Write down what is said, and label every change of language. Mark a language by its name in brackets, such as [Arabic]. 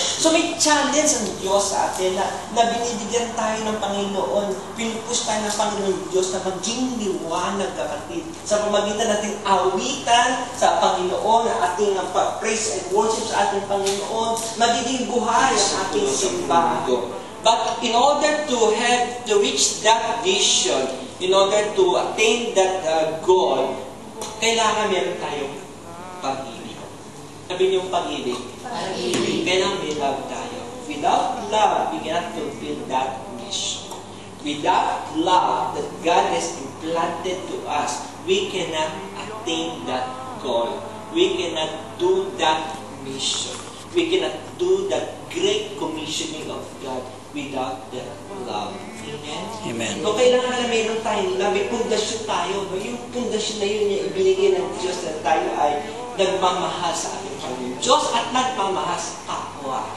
[Filipino] So may challenge ang Diyos sa atin na binibigyan tayo ng Panginoon, pinupush tayo ng Panginoon Diyos na maging liwanag, kapatid. Sa pamagitan natin awitan sa Panginoon, ang ating [English] praise and worship [Filipino] sa ating Panginoon, magiging buhay ang ating simbahan. [English] But in order to reach that vision, in order to attain that goal, [Filipino] kailangan meron tayong pag-ibig. Sabi niyo pag-ibig. Kailangan may [English] love [Filipino] tayo. [English] Without love, we cannot fulfill that mission. Without love that God has implanted to us, we cannot attain that goal. We cannot do that mission. We cannot do that great commissioning of God without that love. Amen? Amen. [Filipino] So, kailangan na mayroon tayong love. May pundasyon tayo. Yung pundasyon na yun, yung ibinigay ng Diyos na tayo ay nagmamahal sa ating Panginoon. Diyos at nagmamahal sa kapwa.